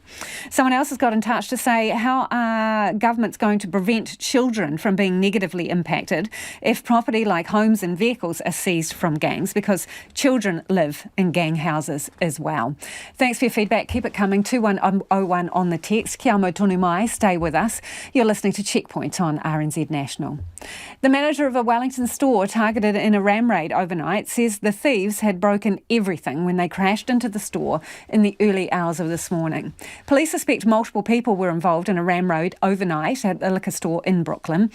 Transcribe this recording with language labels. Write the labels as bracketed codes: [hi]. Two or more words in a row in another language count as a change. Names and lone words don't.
[en] Someone else has got in touch to say, how are governments going to prevent children from being negatively impacted if property like homes and vehicles are seized from gangs, because children live in gang houses as well. Thanks for your feedback. Keep it coming. 2101 on the text. [mi] Kia mau tonu mai. [en] Stay with us. You're listening to Checkpoint on RNZ National. The manager of a Wellington store targeted in a ram raid overnight says the thieves had broken everything when they crashed into the store in the early hours of this morning. Police suspect multiple people were involved in a ram raid overnight at a liquor store in Brooklyn.